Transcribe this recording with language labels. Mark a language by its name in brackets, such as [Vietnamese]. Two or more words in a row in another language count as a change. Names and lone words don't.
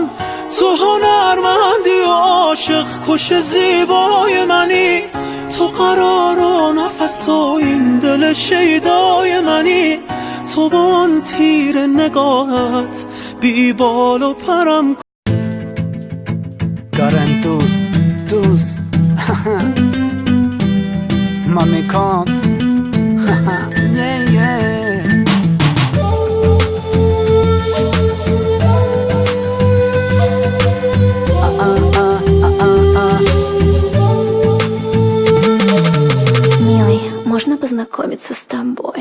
[Persian] تو هنرمندی و عاشق کش زیبای منی، تو قرار و نفس و این دل شیدای منی، تو با آن تیر نگاهت بی بال و پرم کن. Karen tus Mami kom Yeah, yeah [Russian] Милый, можно познакомиться с тобой?